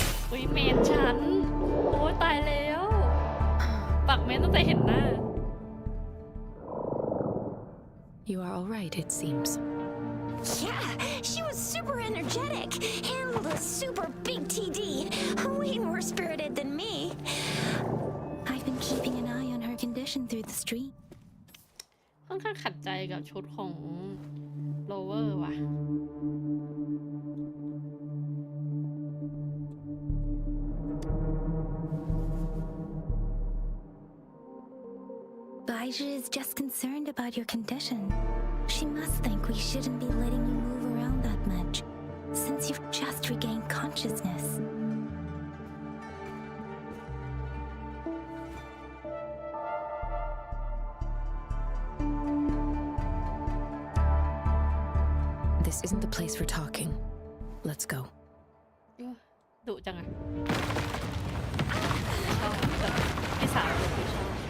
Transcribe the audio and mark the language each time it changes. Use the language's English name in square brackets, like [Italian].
[Thai] อุ้ยเมนฉัน โอ้ยตายแล้ว ปักเมนตั้งแต่เห็นหน้า [English] You are all right, it seems. Yeah, she was super energetic. Handled a super big TD. Way more spirited than me. I've been keeping an eye on her condition through the street. [Thai] ค่อนข้างขัดใจกับชุดของโลเวอร์ว่ะ [English] Baija is just concerned about your condition. She must think we shouldn't be letting you move around that much, since you've just regained consciousness. This isn't the place for talking. Let's go. [Thai] ดุจังอะชอบแบบพี่สาวดุพี่ชอบ